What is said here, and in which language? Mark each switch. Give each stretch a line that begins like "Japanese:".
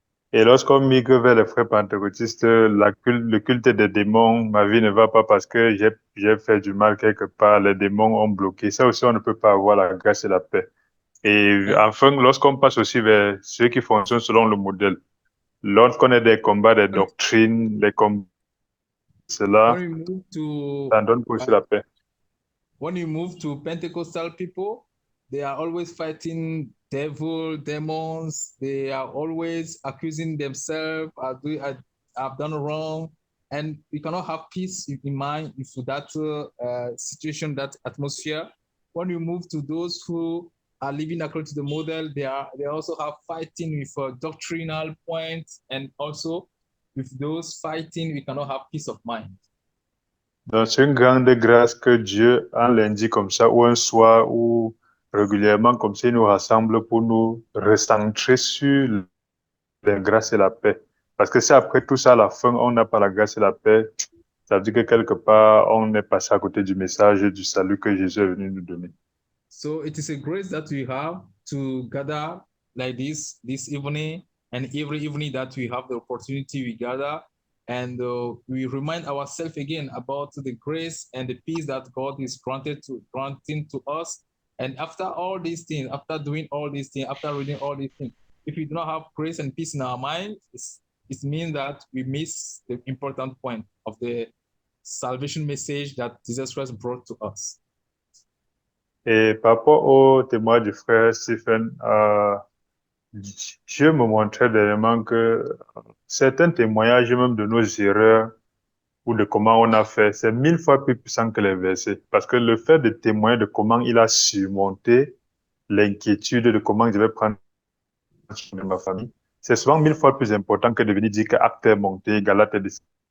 French: Et lorsqu'on migre vers les frères pentecôtistes, le culte des démons, ma vie ne va pas parce que j'ai fait du mal quelque part, les démons ont bloqué. Ça aussi, on ne peut pas avoir la grâce et la paix. Et enfin, lorsqu'on passe aussi vers ceux qui fonctionnent selon le modèle, lorsqu'on a des combats, des doctrines, les combats, cela, ça donne aussi la paix.
English: when you move to Pentecostal people, they are always fighting devil, demons. They are always accusing themselves. I've done wrong, and you cannot have peace in mind if that situation, that atmosphere. When you move to those who are living according to the model, they also have fighting with doctrinal points, and also with those fighting, we cannot have peace of mind.
French: Donc, c'est une grande grâce que Dieu, un lundi comme ça, ou un soir, ou régulièrement comme ça, il nous rassemble pour nous recentrer sur la grâce et la paix. Parce que si après tout ça, à la fin, on n'a pas la grâce et la paix, ça veut dire que quelque part, on est passé à côté du message du salut que Jésus est venu nous donner.
English: So it is a grace that we have to gather like this evening, and every evening that we have the opportunity, we gather and we remind ourselves again about the grace and the peace that God is granting to us. And after all these things, after doing all these things, after reading all these things, if we do not have grace and peace in our mind, it means that we miss the important point of the salvation message that Jesus Christ brought to us.
French: Et par rapport au témoin du frère Stephen, Dieu me montrait dernièrement que certains témoignages, même de nos erreurs ou de comment on a fait, c'est 1000 fois plus puissant que les versets. Parce que le fait de témoigner de comment il a surmonté l'inquiétude de comment je vais prendre soin de ma famille, c'est souvent 1000 fois plus important que de venir dire que acte est monté, Galate est descendu.